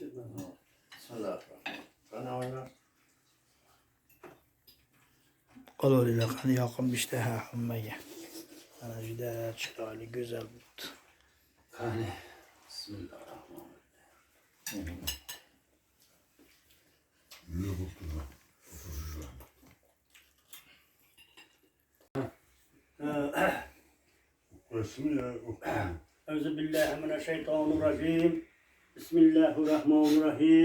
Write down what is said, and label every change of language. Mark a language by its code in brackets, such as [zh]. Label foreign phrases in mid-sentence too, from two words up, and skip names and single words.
[ar] بسم الله الرحمن الرحيم. [uz] Qani oyna. Qo'linglar qani yoqimli ishtaha hammaga. Mana juda chiroyli, go'zal bo'ldi. Qani. [ar] بسم الله الرحمن الرحيم. [tr] Ne buldu lan? Okuyorsun ya, okuyorum. [ar] أعوذ بالله من الشيطان الرجيم بسم الله الرحمن الرحيم.